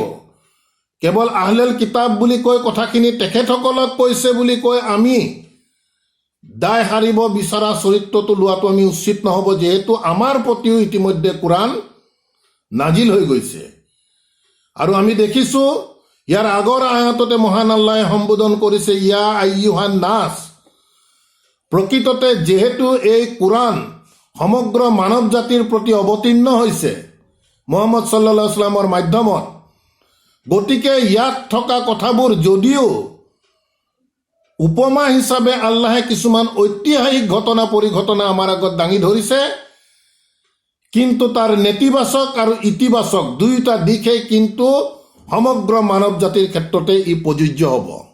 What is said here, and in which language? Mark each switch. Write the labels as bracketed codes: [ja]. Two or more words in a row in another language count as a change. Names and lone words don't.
[as] কেৱল [ar] أهل الكتاب [as] বুলি কৈ কথাখিনি তেখেতসকলক কৈছে বুলি কৈ আমি দায় সাৰিব বিচৰা চৰিত্ৰটো লোৱাটো আমি উচিত নহ'ব, যিহেতু আমাৰ প্ৰতিও ইতিমধ্যে কোৰাণ নাজিল হৈ গৈছে। আৰু আমি দেখিছো ইয়াৰ আগৰ আয়াততে মহান আল্লাহে সম্বোধন কৰিছে [ar] يا أيها الناس. [as] প্ৰকৃততে যিহেতু এই কোৰাণ সমগ্ৰ মানৱ জাতিৰ প্ৰতি অৱতীৰ্ণ হৈছে মুহাম্মদ [ar] صلى الله عليه وسلم [as] মাধ্যমত, গতিকে ইয়াত থকা কথাবোৰ যদিও উপমা হিচাপে আল্লাহে কিছুমান ঐতিহাসিক ঘটনা পৰিঘটনা আমাৰ আগত দাঙি ধৰিছে, কিন্তু তাৰ নেতিবাচক আৰু ইতিবাচক দুয়োটা দিশেই কিন্তু সমগ্ৰ মানৱ জাতিৰ ক্ষেত্ৰতে ই প্ৰযোজ্য হ'ব।